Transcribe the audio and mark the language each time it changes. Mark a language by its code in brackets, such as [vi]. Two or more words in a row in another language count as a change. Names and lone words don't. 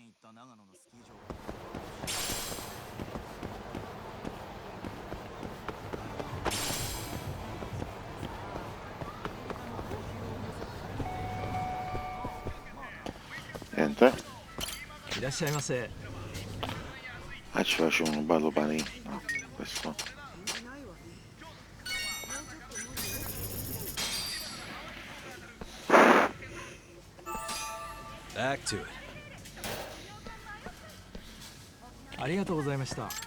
[it] Niente. [ja] いらっしゃいませ。 [it] Ah, ci faccio un bello panino. No, questo. [en] Back to it. [ja] ありがとうございました。